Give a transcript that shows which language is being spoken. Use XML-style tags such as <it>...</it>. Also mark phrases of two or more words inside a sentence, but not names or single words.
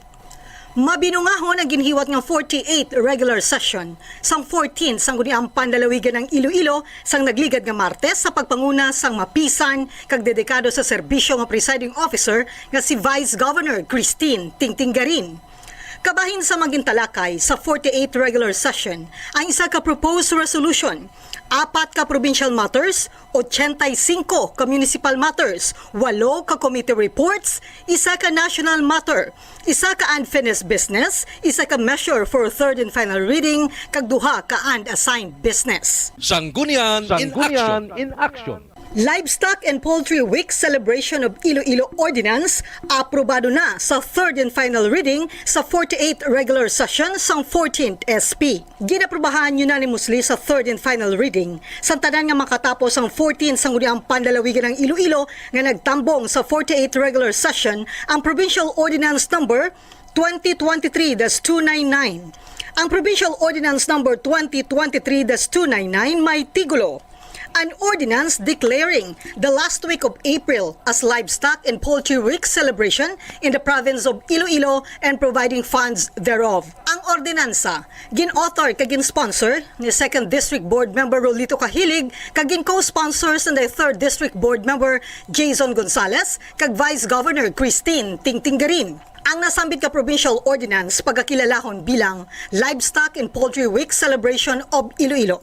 <hil>Mabinungahon ang ginhiwat ng 48th regular session sang 14th Sangguniang Panlalawigan ng Iloilo sang nagligad nga Martes sa pagpanguna sang mapisan kag dedikado sa serbisyo nga presiding officer nga si Vice Governor Christine Tingtinggarin. Kabahin sa magintalakay sa 48th regular session ang isa ka</hil> <en>proposed resolution,</en> <hil>4 ka</hil> <en>provincial matters,</en> <hil>85 ka</hil> <en>municipal matters,</en> <hil>8 ka</hil> <en>committee reports,</en> <hil>1 ka</hil> <en>national matter,</en> <hil>1 ka</hil> <en>unfinished business,</en> <hil>1 ka</hil> <en>measure for third and final reading,</en> <hil>kag 2 ka unassigned business.</hil> <en>Sanggunian In Action.</en> <hil>Livestock and Poultry Week celebration of Iloilo Ordinance aprobado na sa</hil> <en>third and final reading</en> <hil>sa 48th regular session sang 14th SP. Ginaprobahan unanimously sa</hil> <en>third and final reading</en> <hil>sa tanan nga makatapos ang 14th Sangguniang Panlalawigan ng Iloilo nga nagtambong sa 48th regular session ang Provincial Ordinance Number 2023-299. Ang Provincial Ordinance Number 2023-299 may tigulo.</hil> <en>An ordinance declaring the last week of April as Livestock and Poultry Week celebration in the province of Iloilo and providing funds thereof.</en> <hil>Ang ordinansa, gin-author kagin sponsor ni 2nd District Board Member Rolito Cahilig, kagin co-sponsors ng 3rd District Board Member Jason Gonzales, kag Vice Governor Christine Tingtinggarin. Ang nasambit ka provincial ordinance pagkakilalahon bilang Livestock and Poultry Week celebration of Iloilo.</hil>